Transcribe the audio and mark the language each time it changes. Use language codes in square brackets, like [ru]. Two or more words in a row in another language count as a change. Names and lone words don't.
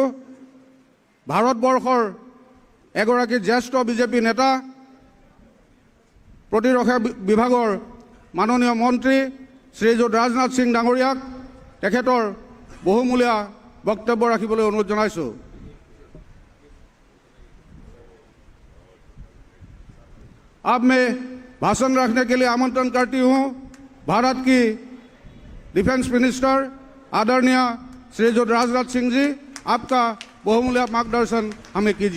[as] ভাৰতবৰ্ষৰ এগৰাকী জ্যেষ্ঠ বিজেপি নেতা প্ৰতিৰক্ষা বিভাগৰ মাননীয় মন্ত্ৰী শ্ৰীযুত ৰাজনাথ সিং ডাঙৰীয়াক তেখেতৰ বহুমূলীয়া বক্তব্য ৰাখিবলৈ অনুৰোধ জনাইছোঁ। [hi] अब मैं भाषण रखने के लिए आमंत्रण करती हूँ भारत की [en] defence minister [hi] आदरणीय श्रीयुत राजनाथ सिंह जी, आपका बहुमूल्य मार्गदर्शन हमें कीजिए।